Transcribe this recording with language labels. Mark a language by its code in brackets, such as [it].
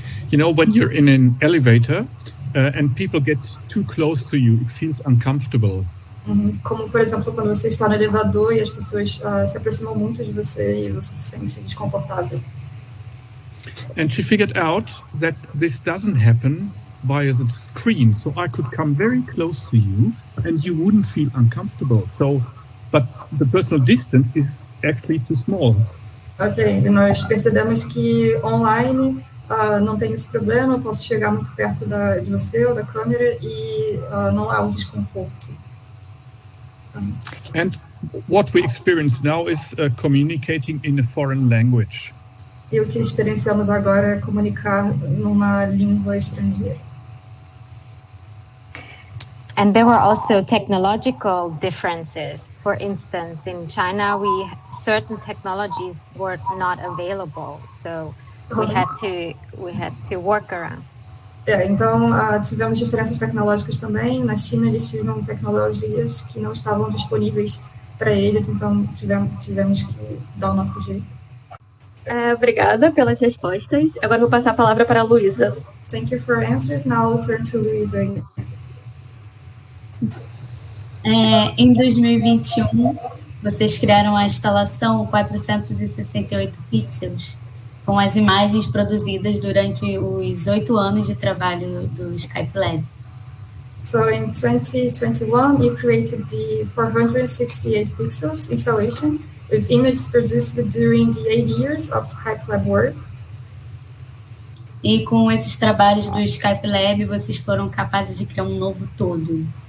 [en] You know, when you're in an elevator and people get too close to you, it feels uncomfortable. [pt] Como, por exemplo, quando você está no elevador e as pessoas se aproximam muito de você e você se sente desconfortável. [en] And she figured out that this doesn't happen via the screen. So I could come very close to you and you wouldn't feel uncomfortable. So, but the personal distance is actually too small. [pt] Ok, e nós percebemos que online não tem esse problema, eu posso chegar muito perto de você ou da câmera e não há um desconforto. [en] And what we experience now is communicating in a foreign language. [pt] E o que experienciamos agora é comunicar numa língua estrangeira. [en] And there were also technological differences. For instance, in China, certain technologies were not available, so we had to work around. [pt] Então, tivemos diferenças tecnológicas também. Na China, eles tinham tecnologias que não estavam disponíveis para eles, então tivemos que dar o nosso jeito. Obrigada pelas respostas. Agora vou passar a palavra para a Luísa. [en] Thank you for answers. Now I'll turn to Luísa. [pt] Em 2021, vocês criaram a instalação 468 pixels, com as imagens produzidas durante os 8 anos de trabalho do Skype Lab. [en] So in 2021, you created the 468 pixels installation with images produced during the 8 years of Skype Lab work. [pt] E com esses trabalhos do Skype Lab, vocês foram capazes de criar um novo todo.